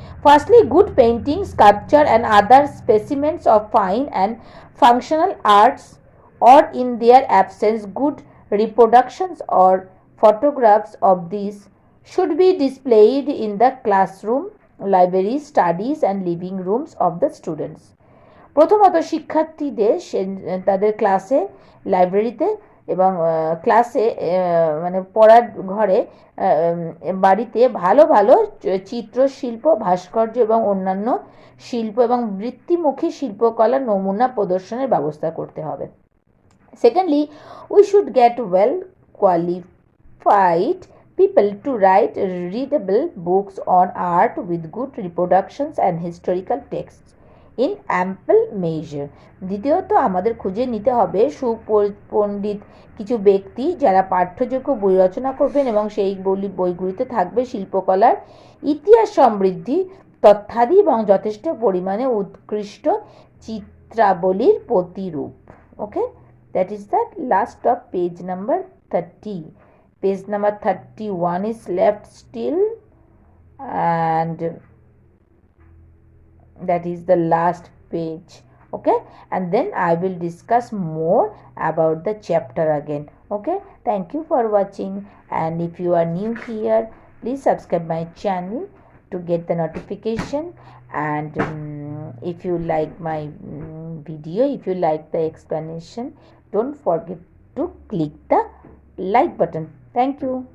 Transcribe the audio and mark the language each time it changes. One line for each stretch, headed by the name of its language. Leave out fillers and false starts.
English: Firstly, good painting, sculpture and other specimens of fine and functional arts, or in their absence good reproductions or photographs of these, should be displayed in the classroom, libraries, studies and living rooms of the students.
Bangla: প্রথমত শিক্ষার্থীদের তাদের ক্লাসে, লাইব্রেরিতে এবং ক্লাসে মানে পড়ার ঘরে, বাড়িতে ভালো ভালো চিত্রশিল্প, ভাস্কর্য এবং অন্যান্য শিল্প এবং বৃত্তিমুখী শিল্পকলার নমুনা প্রদর্শনের ব্যবস্থা করতে হবে।
English: Secondly, we should get well qualified people to write readable books on art with good reproductions and historical texts in ample measure.
Bangla: দ্বিতীয়ত, আমাদের খুঁজে নিতে হবে সুপণ্ডিত কিছু ব্যক্তি যারা পাঠ্যযোগ্য বই রচনা করবেন এবং সেই বইগুলিতে থাকবে শিল্পকলার ইতিহাস সমৃদ্ধি তথ্যাদি এবং যথেষ্ট পরিমাণে উৎকৃষ্ট চিত্রাবলীর প্রতিরূপ।
English: Okay, that is the last of page number 30. Page number 31 is left still, and that is the last page. Okay, and then I will discuss more about the chapter again. Okay, thank you for watching, and if you are new here, please subscribe my channel to get the notification, and if you like my video, if you like the explanation, don't forget to click the like button. Thank you.